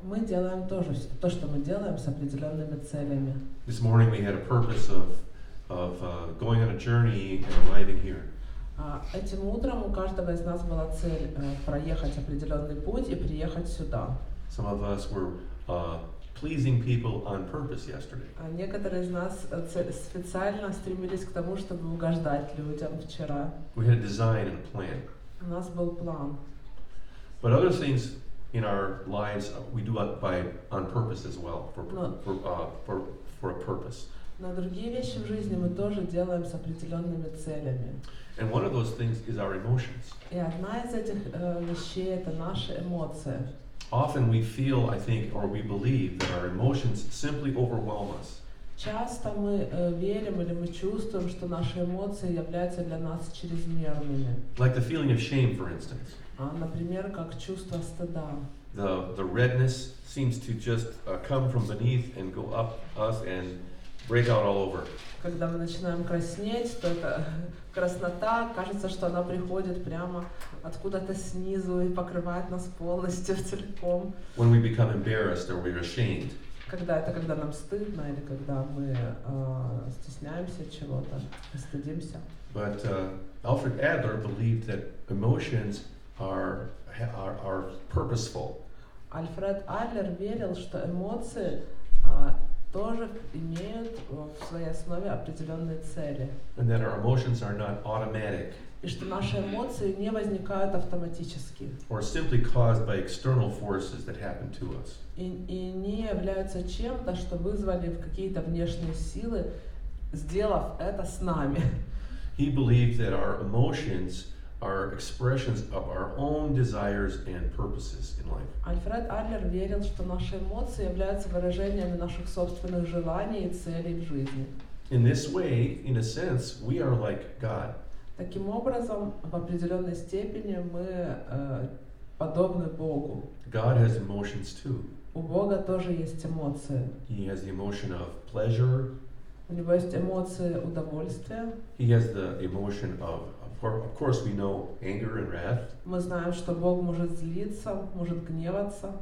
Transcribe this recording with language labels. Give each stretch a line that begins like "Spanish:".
Russian: мы делаем тоже то, что мы делаем, с определенными целями.
English: This morning we had a purpose of going on a journey and arriving here.
Russian: Этим утром у каждого из нас была цель проехать определенный путь и приехать сюда.
English: Some of us were pleasing people on purpose yesterday.
Russian: А некоторые из нас специально стремились к тому, чтобы угождать людям вчера.
English: We had a design and a plan.
Russian: У нас был план.
English: But other things in our lives we do on purpose as well, for a purpose.
Russian: Но другие вещи в жизни мы тоже делаем с определенными целями.
English: And one of those things is our emotions.
Russian: И одна из этих вещей — это наши эмоции.
English: Often we feel, I think, or we believe that our emotions simply overwhelm us.
Russian: Часто мы верим или мы чувствуем, что наши эмоции являются для нас чрезмерными.
English: Like the feeling of shame, for instance.
Russian: Например, как чувство стыда.
English: The redness seems to just come from beneath and go up us and break out all over.
Russian: Когда мы начинаем краснеть, то эта краснота, кажется, что она приходит прямо откуда-то снизу и покрывает нас полностью, целиком.
English: When we become embarrassed or we're ashamed.
Russian: Когда нам стыдно или когда мы стесняемся чего-то, стыдимся.
English: But Alfred Adler believed that emotions are purposeful.
Russian: Альфред Адлер верил, что эмоции тоже имеют в своей основе определенные цели.
English: And that our emotions are not automatic.
Russian: И что наши эмоции не возникают автоматически.
English: Or simply caused by external forces that happen to us.
Russian: И не являются чем-то, что вызвали какие-то внешние силы, сделав это с нами.
English: He believed that our emotions are expressions of our own desires and purposes in life.
Russian: Альфред Адлер верил, что наши эмоции являются выражениями наших собственных желаний и целей в жизни.
English: In this way, in a sense, we are like God.
Russian: Таким образом, в определенной степени мы подобны Богу.
English: God has emotions too.
Russian: У Бога тоже есть эмоции.
English: He has the emotion of pleasure.
Russian: У него есть эмоции удовольствия.
English: He has the emotion of course we know anger and wrath.
Russian: Мы знаем, что Бог может злиться, может гневаться.